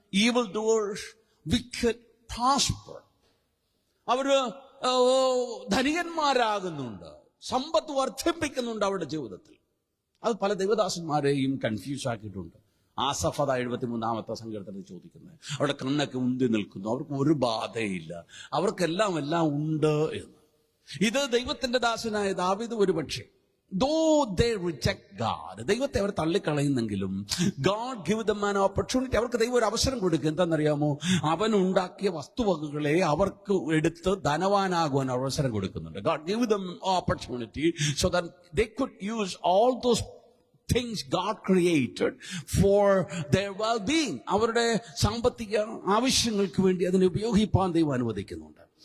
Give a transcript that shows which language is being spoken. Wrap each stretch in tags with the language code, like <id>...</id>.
<en>Evil doers, wicked, prosper.</en> <ml>അവര് ധനികന്മാരാകുന്നുണ്ട്, സമ്പത്ത് വർദ്ധിപ്പിക്കുന്നുണ്ട് അവരുടെ ജീവിതത്തിൽ. അത് പല ദൈവദാസന്മാരെയും കൺഫ്യൂസ് ആക്കിയിട്ടുണ്ട്. ആസഫ് 73-ാമത്തെ സങ്കീർത്തനത്തിൽ ചോദിക്കുന്നത്, അവരുടെ കണ്ണൊക്കെ ഉന്തി നിൽക്കുന്നു, അവർക്ക് ഒരു ബാധയില്ല, അവർക്കെല്ലാം ഉണ്ട് എന്ന്. ഇത് ദൈവത്തിന്റെ ദാസനായ ദാവീദ് ഒരുപക്ഷെ</ml> <en>though they reject God,</en> <ml>ദൈവത്തെ അവർ തള്ളിക്കളയുന്നെങ്കിലും</ml> <en>God give them an opportunity.</en> <ml>അവർക്ക് ദൈവം ഒരു അവസരം കൊടുക്കും. എന്താണെന്നറിയാമോ? അവൻ ഉണ്ടാക്കിയ വസ്തുവകകളെ അവർക്ക് എടുത്ത് ധനവാനാകുവാൻ അവസരം കൊടുക്കുന്നുണ്ട്.</ml> <en>God give them opportunity so that they could use all those things God created for their well-being.</en> <ml>അവരുടെ സാമ്പത്തിക ആവശ്യങ്ങൾക്ക് വേണ്ടി അതിനെ ഉപയോഗിപ്പാൻ ദൈവം അനുവദിക്കുന്നുണ്ട്.</ml>